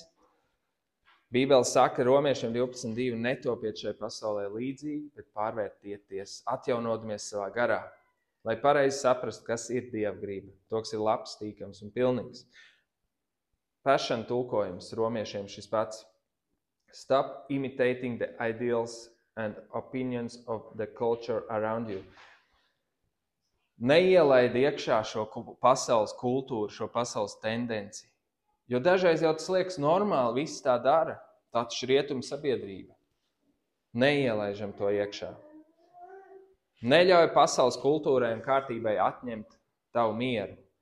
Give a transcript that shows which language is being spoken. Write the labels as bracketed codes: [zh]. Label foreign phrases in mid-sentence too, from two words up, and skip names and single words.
[lv] Bībele saka Romiešiem 12.2, netopiet šai pasaulē līdzīgi, bet pārvērtieties, atjaunodamies savā garā, lai pareizi saprastu, kas ir Dieva grība, to, kas ir labs, tīkams un pilnīgs. Passion tulkojums Romiešiem šis pats. [en] Stop imitating the ideals and opinions of the culture around you. [lv] Neielaid iekšā šo pasaules kultūru, šo pasaules tendenci. Jo dažreiz jau tas liekas normāli, viss tā dara. Tā taču ir rietuma sabiedrība. Neielaižam to iekšā. Neļauj pasaules kultūrai un kārtībai atņemt tavu mieru.